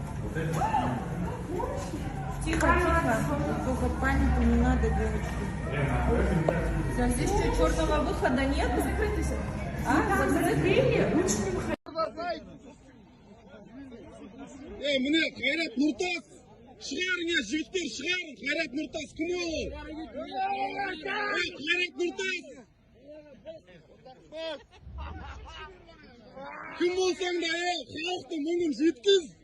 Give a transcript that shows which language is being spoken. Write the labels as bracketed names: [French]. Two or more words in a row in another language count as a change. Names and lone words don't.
[Russian] Тихо, тихо. Только панику не надо, девочки. Здесь что, черного выхода нет? Закрытый. А, закрыли? Лучше не выходить. [Kazakh] Міне, Қайрат Нұртас! Шығарыңа, жігіттер, шығарың! Қайрат Нұртас кім ол? Қайрат Нұртас! Кім болсаң да, халықты мұңын жеткіз!